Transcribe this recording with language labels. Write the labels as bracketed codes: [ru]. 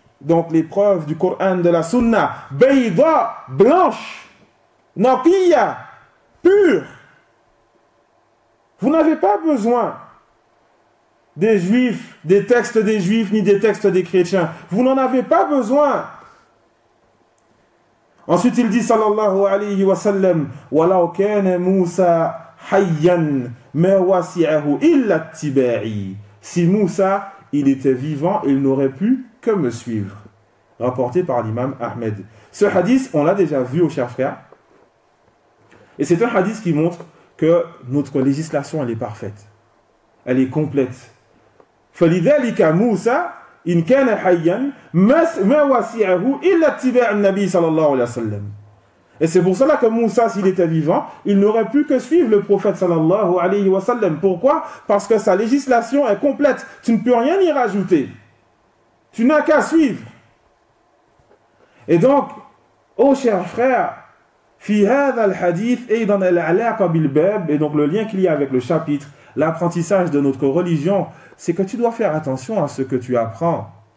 [fr] Donc les preuves du Coran, de la Sunna. Bayda, blanche. Naqiya, pure. Vous n'avez pas besoin des juifs, des textes des juifs, ni des textes des chrétiens. Vous n'en avez pas besoin. Ensuite, il dit, [ar] sallallahu alayhi wa sallam, وَلَوْ كَانَ مُوسَى حَيًّا مَا وَسِعَهُ إِلَّا اتِّبَاعِي. [fr] Si Moussa, il était vivant, il n'aurait pu que me suivre. Rapporté par l'imam Ahmed. Ce hadith, on l'a déjà vu, aux chers frères. Et c'est un hadith qui montre que notre législation, elle est parfaite. Elle est complète. [ar] فَلِذَلِكَ مُوسَى إن كان حيا ما وسعه إلا اتباع النبي صلى الله عليه وسلم. [fr] Et c'est pour cela que Moussa, s'il était vivant, il n'aurait pu que suivre le prophète [ar] sallallahu alayhi wa sallam. [fr] Pourquoi? Parce que sa législation est complète. Tu ne peux rien y rajouter. Tu n'as qu'à suivre. Et donc, ô chers frères, [ar] في هذا الحديث أيضا العلاقة بالباب, [fr] et donc le lien qu'il y a avec le chapitre, l'apprentissage de notre religion, c'est que tu dois faire attention à ce que tu apprends.